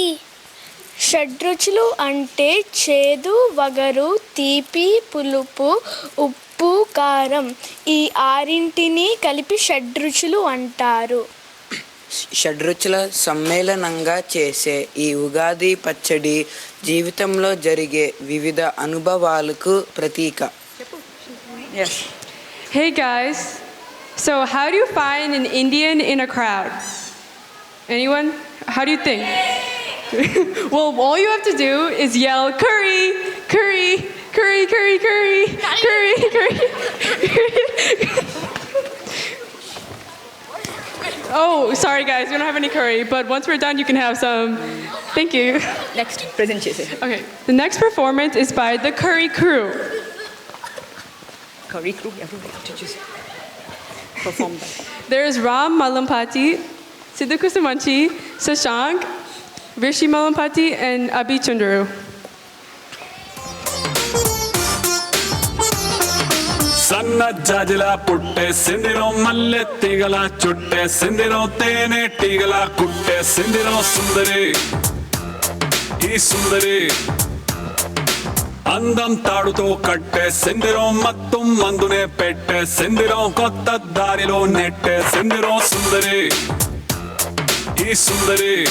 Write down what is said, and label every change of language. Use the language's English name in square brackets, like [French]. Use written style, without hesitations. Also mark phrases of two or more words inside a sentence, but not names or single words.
[Telugu] షడ్రుచులు అంటే చేదు, వగరు, తీపి, పులుపు, ఉప్పు, కారం ఈ ఆరింటిని కలిపి షడ్రుచులు అంటారు. షడ్రుచుల సమ్మేళనంగా చేసే ఈ ఉగాది పచ్చడి జీవితంలో జరిగే వివిధ అనుభవాలకు ప్రతీక. [English] Yes. Hey guys, so how do you find an Indian in a crowd? Anyone? How do you think? Well, all you have to do is yell curry, curry, curry, curry, curry, curry, curry. Oh, sorry guys, we don't have any curry, but once we're done, you can have some. Thank you. Next, presentation. Okay, the next performance is by the Curry Crew. Curry crew, everybody have to just perform that. There is Ram Malampati, Sidhu Kusumanchi, Sashank, Rishi Malampati, and Abhi Chunduru. [Telugu] సన్న జాజిలా పుట్టేసిందిరో మల్లె తీగల చుట్టేసిందిరో తేనె టీగల కుట్టేసిందిరో సుందరి ఈ సుందరి అందం తాడుతో కట్టేసిందిరో మత్తు మందునే పెట్టేసిందిరో కొత్త దారిలో నెట్టేసిందిరో సుందరి ఈ సుందరి